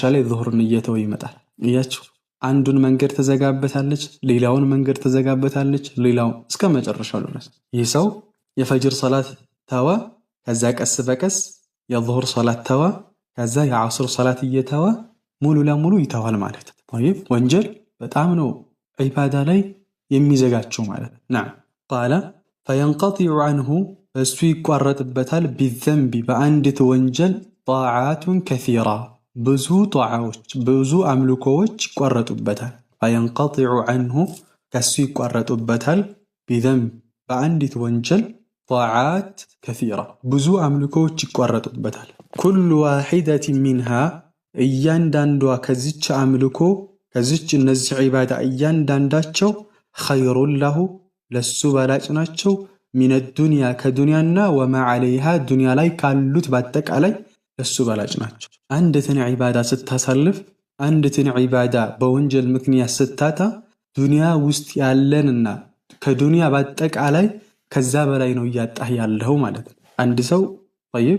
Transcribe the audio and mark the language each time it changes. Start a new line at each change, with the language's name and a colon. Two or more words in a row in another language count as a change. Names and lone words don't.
Amharic: ላይ ዙሁርን እየተው ይመጣል። እያችሁ አንዱን መንገድ ተዘጋበታለች፣ ሌላውን መንገድ ተዘጋበታለች፣ ሌላው እስከ መጨረሻው ድረስ ይህ ሰው የፈጅር ሶላት ተወ፣ ከዛ ቀስ በቀስ የዙሁር ሶላት ተወ፣ ከዛ የዐስር ሶላት እየተወ ሙሉ ለሙሉ ይተዋል ማለት ነው። طيب ወንጀል በጣም ነው ዒባዳ ላይ የሚዘጋቸው ማለት ነው።
Arabic: نعم قال فينقطع عنه
Amharic: እሱ ይቋረጥበታል بالذنب በአንዲት ወንጀል
Arabic: طاعات كثيرة
Amharic: ብዙ ጧዓዎች ብዙ አምልኮዎች ይቋረጡበታል።
Arabic: فينقطع عنه
Amharic: ከሱ ይቋረጡበታል بذنب በአንዲት ወንጀል
Arabic: طاعات كثيرة
Amharic: ብዙ አምልኮዎች ይቋረጡበታል።
Arabic: كل واحدة منها
Amharic: እያንዳንዷ ከዚች አምልኮ ከዚች እነዚህ ዒባዳ እያንዳንዳቸው
Arabic: خير له
Amharic: ለሱ በላጭ ናቸው
Arabic: من الدنيا
Amharic: ከዱንያና
Arabic: وما عليها
Amharic: ዱንያ ላይ ካሉት በአጠቃላይ ለሱ በላጭ ናቸው። አንድትን ዒባዳ ስታሳልፍ አንድትን ዒባዳ በወንጀል ምክንያት ስታታ ዱንያ ውስጥ ያለንና ከዱንያ በአጠቃላይ ከዛ በላይ ነው እያጣህ ያለው ማለት ነው። አንድ ሰው طيب